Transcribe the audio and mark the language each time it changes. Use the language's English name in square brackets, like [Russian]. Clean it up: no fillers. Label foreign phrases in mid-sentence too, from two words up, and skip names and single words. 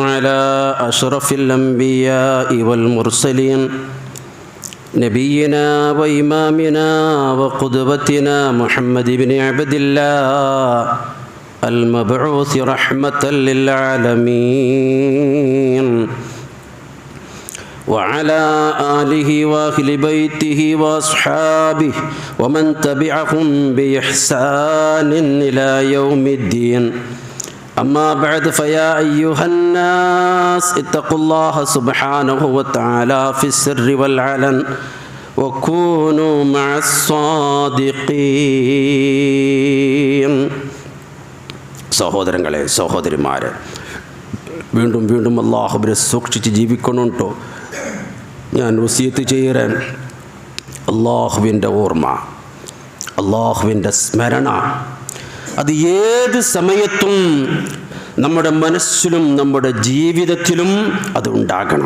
[Arabic] على أشرف الأنبياء والمرسلين نبينا وإمامنا وقدوتنا محمد بن عبد الله المبعوث رحمة لل ആലമീൻ وعلى آله وأهل بيته وأصحابه ومن تبعهم بإحسان إلى يوم الدين. أما بعد فيا أيها الناس اتقوا الله سبحانه وتعالى في السر والعلن وكونوا مع الصادقين. [Malayalam] സഹോദരങ്ങളെ, സഹോദരിമാരെ, വീണ്ടും വീണ്ടും അല്ലാഹുവിനെ സൂക്ഷിച്ച് ജീവിക്കണുണ്ടോ ഞാൻ വസിയത്ത് ചെയ്യാൻ. അള്ളാഹുവിൻ്റെ ഓർമ്മ, അള്ളാഹുവിൻ്റെ സ്മരണ അത് ഏത് സമയത്തും നമ്മുടെ മനസ്സിലും നമ്മുടെ ജീവിതത്തിലും അത് ഉണ്ടാകണം.